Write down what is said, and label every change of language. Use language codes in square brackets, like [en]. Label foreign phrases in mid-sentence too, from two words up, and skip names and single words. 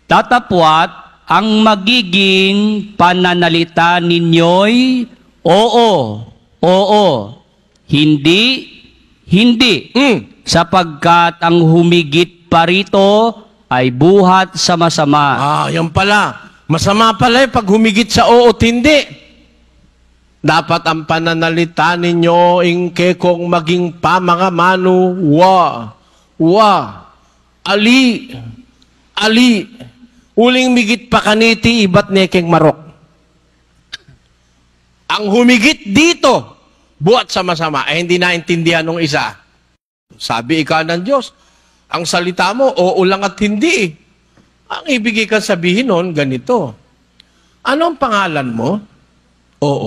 [tl] Tatapwat ang magiging pananalita ninyo'y oo, hindi, sapagkat ang humigit pa rito ay buhat sa masama. Yan pala. Masama pala pag humigit sa oo at hindi. Dapat ang pananalita ninyo, [pam] ingke kong maging pamangamano, ali, uling migit pa kaniti, ibat nekeng marok. [tl] Ang humigit dito, buhat sa masama, hindi naintindihan ng isa. Sabi ika ng Diyos, ang salita mo, oo lang at hindi. Ang ibigay kang sabihin nun, ganito. Ano ang pangalan mo? Oo.